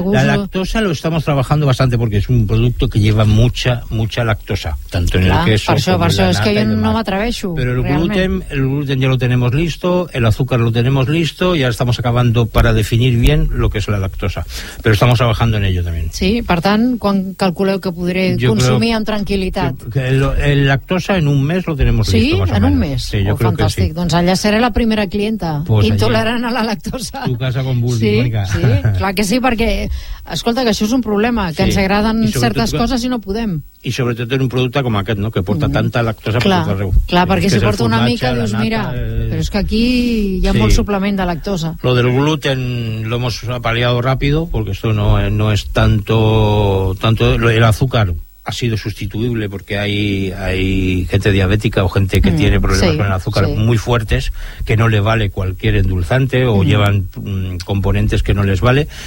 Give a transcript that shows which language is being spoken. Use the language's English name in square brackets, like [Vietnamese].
[Spanish] la lactosa lo estamos trabajando bastante porque es un producto que lleva mucha, mucha lactosa, tanto en el queso como en la nata. Es que yo no me atreveixo. Pero el gluten ya lo tenemos listo, el azúcar lo tenemos listo y ahora estamos acabando para definir bien lo que es la lactosa. Pero estamos trabajando en ello también. [Catalan] Sí, per tant, quan calculeu que podré consumir amb tranquil·litat? [Spanish] El lactosa en un mes lo tenemos listo. Sí, en un mes. Sí, yo creo que sí. [Catalan] Doncs allà seré la primera clienta intolerant a la lactosa. Tu casa com vulgui, Mònica. Sí, clar que sí. Perquè, escolta, que això és un problema, que ens agraden certes coses i no podem. I sobretot en un producte com aquest, no?, que porta tanta lactosa per tot arreu. Clar, perquè si porta una mica, dius, mira, però és que aquí hi ha molt suplement de lactosa. [Spanish] Lo del gluten lo hemos apaleado rápido, porque esto no es tanto el azúcar. Ha sido sustituible porque hay gente diabética o gente que tiene problemas con el azúcar muy fuertes, que no le vale cualquier endulzante o llevan componentes que no les vale.